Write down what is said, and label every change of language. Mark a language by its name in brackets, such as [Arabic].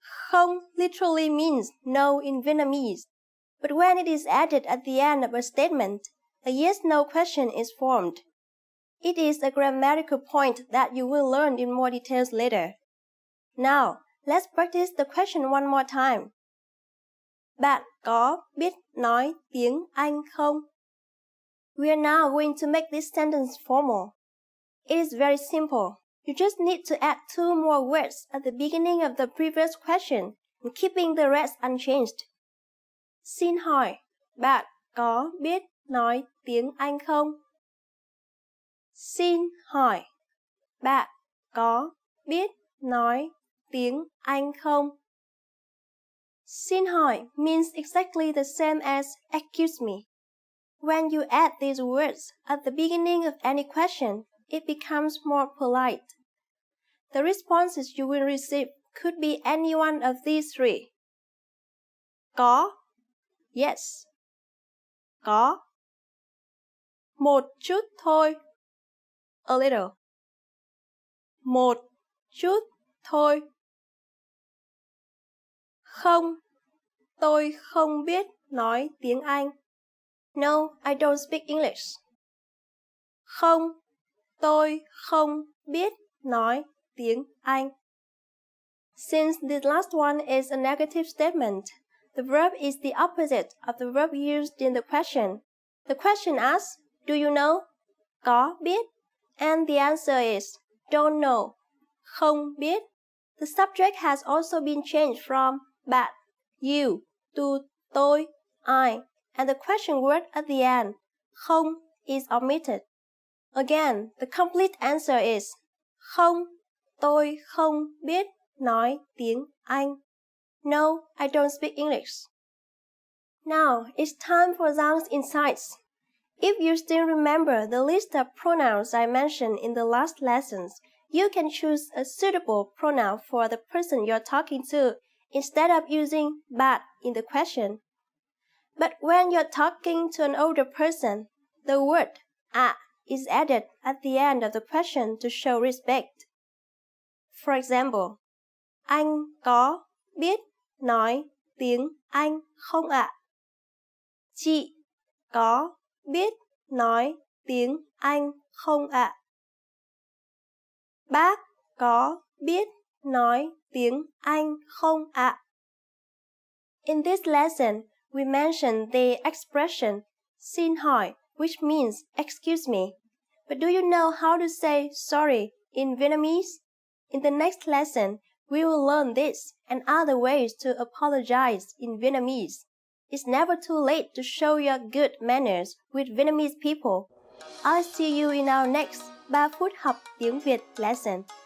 [English] Không literally means no in Vietnamese, but when it is added at the end of a statement, a yes-no question is formed. It is a grammatical point that you will learn in more details later. Now, let's practice the question one more time. [Vietnamese] Bạn có biết nói tiếng Anh không? [English] We are now going to make this sentence formal. It is very simple. You just need to add 2 more words at the beginning of the previous question and keeping the rest unchanged. [Vietnamese] Xin hỏi, bạn có biết nói tiếng Anh không? Xin hỏi, bạn có biết nói tiếng Anh không? [English] Xin hỏi means exactly the same as excuse me. When you add these words at the beginning of any question, it becomes more polite. The responses you will receive could be any one of these 3. [Vietnamese] Có, yes. Có. Một chút thôi, [English] a little. [Vietnamese] Một chút thôi. Không, tôi không biết nói tiếng Anh. [English] No, I don't speak English. [Vietnamese] Không, tôi không biết nói tiếng Anh. [English] Since this last one is a negative statement, the verb is the opposite of the verb used in the question. The question asks, do you know? [Vietnamese] Có biết. [English] And the answer is, don't know. [Vietnamese] Không biết. [English] The subject has also been changed from bạn, you, to tôi, I, and the question word at the end, không, is omitted. Again, the complete answer is, [Vietnamese] không, tôi không biết nói tiếng Anh. [English] No, I don't speak English. Now, it's time for Giang's insights. If you still remember the list of pronouns I mentioned in the last lessons, you can choose a suitable pronoun for the person you're talking to instead of using bạn in the question. But when you're talking to an older person, the word ạ is added at the end of the question to show respect. For example, [Vietnamese] anh có biết nói tiếng Anh không ạ? Chị có biết nói tiếng Anh không ạ? Bác có biết nói tiếng Anh không ạ? [English] In this lesson, we mentioned the expression xin hỏi, which means excuse me. But do you know how to say sorry in Vietnamese? In the next lesson, we will learn this and other ways to apologize in Vietnamese. It's never too late to show your good manners with Vietnamese people. I'll see you in our next 3 phút học tiếng Việt lesson.